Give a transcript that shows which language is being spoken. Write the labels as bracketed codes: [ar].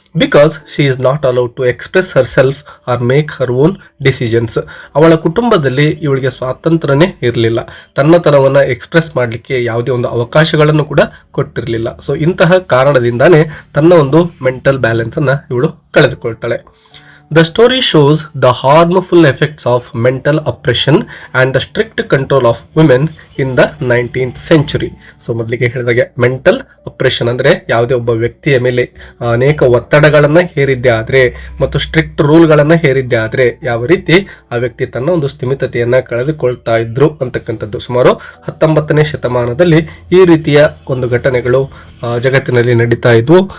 [en] Because she is not allowed to express herself or make her own decisions. [kn] ಅವಳ ಕುಟುಂಬದಲ್ಲಿ ಇವಳಿಗೆ ಸ್ವಾತಂತ್ರ್ಯನೇ ಇರಲಿಲ್ಲ, ತನ್ನತನವನ್ನು express ಮಾಡಲಿಕ್ಕೆ ಯಾವುದೇ ಒಂದು ಅವಕಾಶಗಳನ್ನು ಕೂಡ ಕೊಟ್ಟಿರಲಿಲ್ಲ. ಸೊ ಇಂತಹ ಕಾರಣದಿಂದಾನೇ ತನ್ನ ಒಂದು ಮೆಂಟಲ್ ಬ್ಯಾಲೆನ್ಸನ್ನು ಇವಳು ಕಳೆದುಕೊಳ್ತಾಳೆ. [en] The story shows the harmful effects of mental oppression and the strict control of women in the 19th century. [kn] So ಮೊದಲಿಗೆ ಹೇಳಿದಾಗೆ ಮೆಂಟಲ್ ಅಪ್ರೆಷನ್ ಅಂದರೆ ಯಾವುದೇ ಒಬ್ಬ ವ್ಯಕ್ತಿಯ ಮೇಲೆ ಅನೇಕ ಒತ್ತಡಗಳನ್ನು ಹೇರಿದ್ದೇ ಆದರೆ ಮತ್ತು ಸ್ಟ್ರಿಕ್ಟ್ ರೂಲ್ಗಳನ್ನು ಹೇರಿದ್ದೇ ಆದರೆ ಯಾವ ರೀತಿ ಆ ವ್ಯಕ್ತಿ ತನ್ನ ಒಂದು ಸ್ಥಿಮಿತತೆಯನ್ನು ಕಳೆದುಕೊಳ್ತಾ ಇದ್ರು ಅಂತಕ್ಕಂಥದ್ದು. ಸುಮಾರು 19ನೇ ಶತಮಾನದಲ್ಲಿ ಈ ರೀತಿಯ ಒಂದು ಘಟನೆಗಳು ಜಗತ್ತಿನಲ್ಲಿ ನಡೀತಾ ಇದ್ವು.